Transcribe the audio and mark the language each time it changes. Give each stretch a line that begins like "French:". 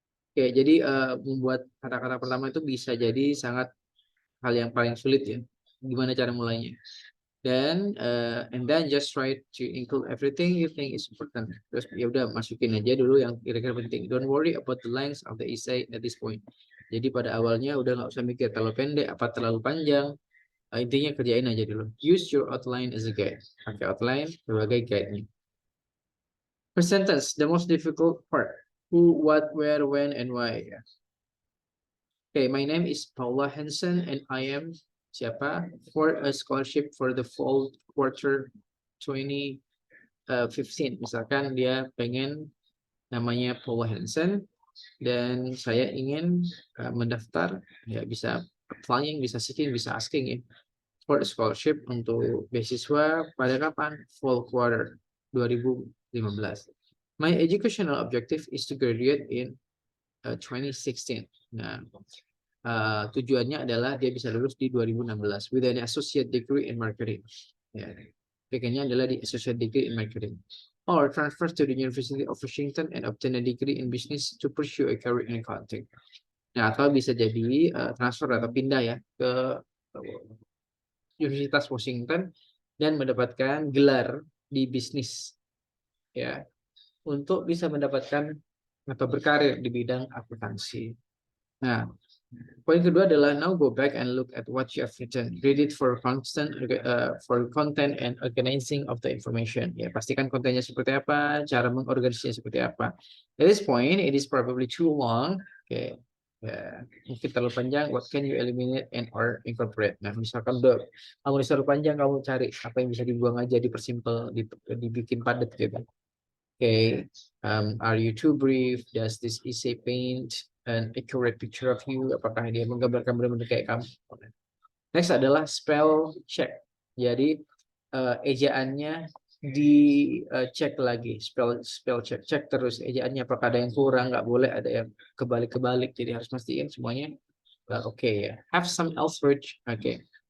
Indonesian: Oke, jadi membuat kata-kata pertama itu bisa jadi sangat hal yang paling sulit ya. Gimana cara mulainya?
English: Dan and then just try to include everything you think is important.
Indonesian: Terus ya udah masukin aja dulu yang kira-kira penting.
English: Don't worry about the length of the essay at this point.
Indonesian: Jadi pada awalnya udah nggak usah mikir terlalu pendek apa terlalu panjang. Intinya kerjain aja dulu.
English: Use your outline as a guide.
Indonesian: Pakai outline sebagai guide-nya.
English: First sentence, the most difficult part. Who, what, where, when, and why. Okay, my name is Paula Hansen and I am
Indonesian: siapa
English: for a scholarship for the fall quarter 2015.
Indonesian: Misalkan dia pengen namanya Paula Hansen dan saya ingin mendaftar, ya bisa applying, bisa seeking, bisa asking ya, for a scholarship untuk beasiswa pada kapan?
English: Fall quarter 2015. My educational objective is to graduate in 2016.
Indonesian: Nah, tujuannya adalah dia bisa lulus di 2016
English: with an associate degree in marketing.
Indonesian: Ya, pengennya adalah di associate degree in marketing.
English: Or transfer to the University of Washington and obtain a degree in business to pursue a career in accounting.
Indonesian: Nah, atau bisa jadi transfer atau pindah ya ke Universitas Washington dan mendapatkan gelar di bisnis ya untuk bisa mendapatkan atau berkarir di bidang akuntansi. Nah, poin kedua adalah
English: now go back and look at what you have written. Read it for content and organizing of the information.
Indonesian: Ya, pastikan kontennya seperti apa, cara mengorganisasinya seperti apa.
English: At this point, it is probably too long. Okay.
Indonesian: Ya, mungkin terlalu panjang.
English: What can you eliminate and or incorporate?
Indonesian: Nah, misalkan udah kamu terlalu panjang, kamu cari apa yang bisa dibuang aja, dipersimpel, dibikin padat gitu.
English: Okay, are you too brief? Does this essay paint an accurate picture of you?
Indonesian: Apakah dia menggambarkan benar-benar kayak kamu? Next adalah spell check. Jadi ejaannya dicek lagi, spell check terus ejaannya apakah ada yang kurang, nggak boleh ada yang kebalik-kebalik. Jadi harus pastiin semuanya oke ya.
English: Have some else read,
Indonesian: oke.